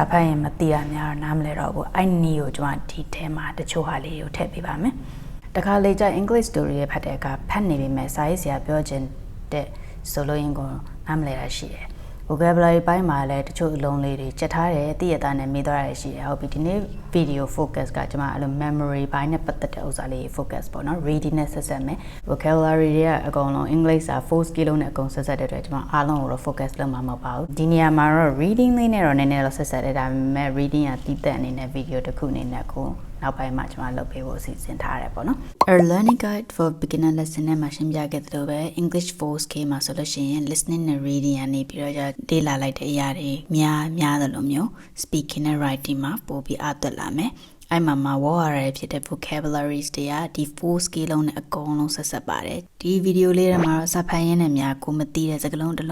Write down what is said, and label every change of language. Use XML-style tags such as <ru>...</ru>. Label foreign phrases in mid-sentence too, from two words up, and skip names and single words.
<my>ဖတ်ရင်မသိရများတော့နားမလဲတော့ဘူးအဲ့နည်းကိုကျွန်တော်ဒီထဲမှာတချို့ဟာလေးကိုထည့်ပေးပါမယ်တခါလေကျ</my> <en>English story</en> <my>ရဲ့ဖတ်တဲ့အခါဖတ်နေပြီမဲ့စာရေးဆရာပြောခြင်းတဲ့ဆိုလို့ရင်ကိုနားမလဲတာရှိတယ်vocabulary ပိုင်းမှာလည်းတချို့အလုံးလေးတွေချက်ထားတယ်သိရတာနဲ့မေးသွားရရှိတယ်ဟုတ်ပြီဒီနေ့</my> <en>video focus</en> <my>ကကျွန်မအဲ့လို memory ပိုင်းနဲ့ပတ်သက်တဲ့ဥစ္စာလေး focus ပေါ့နော် reading နဲ့ဆက်ဆက်မယ် vocabulary တွေကအကုန်လုံး English စာ4 skill နဲ့အကုန်ဆက်ဆက်တဲ့အတွက်ကျွန်မအားလုံးကိုတော့ focus လုပ်မှာမဟုတ်ပါဘူးဒီနေရာ မှာတော့ reading လေးနဲ့တော့နည်းနည်းတော့ဆက်ဆက်တယ်ဒါပေမဲ့ reading ကတည်တဲ့အနေနဲ့ video တစ်ခုအနေနဲ့ကိုနောက်ပိုင်းမှာကျွန်မလုပ်ပေးဖို့အစီအစဉ်ထားရတယ်ပေါ့နော်</my> <en>A learning guide for beginner lesson</en> <my>နဲ့မှာရှင်းပြခဲ့သလိုပဲ</my> <en>English 4K</en> <my>မှာဆိုလို့ရှိရင် listening နဲ့ reading ကနေပြီးတော့လေ့လာလိုက်တဲ့အရာတွေများသလိုမျိုး speaking နဲ့ writing မှာပို့ပြီးအားသွက်လာမယ်အဲ့မှာဝေါ်ရတဲ့ဖြစ်တဲ့ vocabularies တွေကဒီ 4 skill လုံးနဲ့အကုန်လုံးဆက်ဆက်ပါတယ်ဒီဗီဒီယိုလေးထဲမှာတော့စာဖတ်ရင်းနဲ့များကိုမသိတဲ့စကားလုံးတစ်</my>